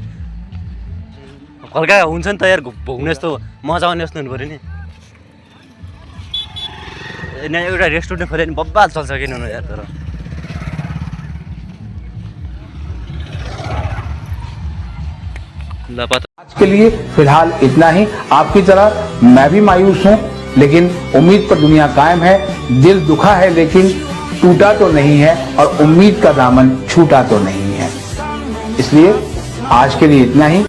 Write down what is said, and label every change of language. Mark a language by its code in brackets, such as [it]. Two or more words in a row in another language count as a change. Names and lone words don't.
[ne] हल्का हुन्छ नि त यार, घुम्ने यस्तो मजा आउने जस्तो हुनु पऱ्यो नि। यहाँ एउटा रेस्टुरेन्ट खोल्यो नि बब्बाल चल्छ कि हुनु यार। तर [hi] आज के लिए फिलहाल इतना ही। आपकी तरह मैं भी मायूस हूँ, लेकिन उम्मीद पर दुनिया कायम है। दिल दुखा है लेकिन टूटा तो नहीं है, और उम्मीद का दामन छूटा तो नहीं है। इसलिए आज के लिए इतना ही।